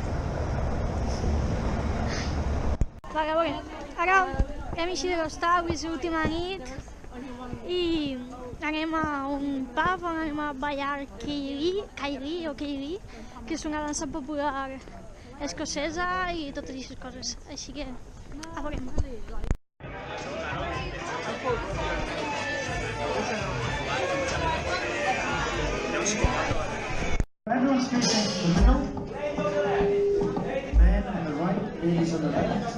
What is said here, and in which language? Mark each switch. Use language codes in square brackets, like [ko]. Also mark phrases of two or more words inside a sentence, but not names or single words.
[ca] Vale, a veure, ara hem eixit de l'hostal, és l'última nit i anem a un pub on anem a ballar Kaili, que és una dansa popular escocesa i totes aquestes coses, així que a veure. [en] Everyone's facing the middle. Men on the right, ladies on the left.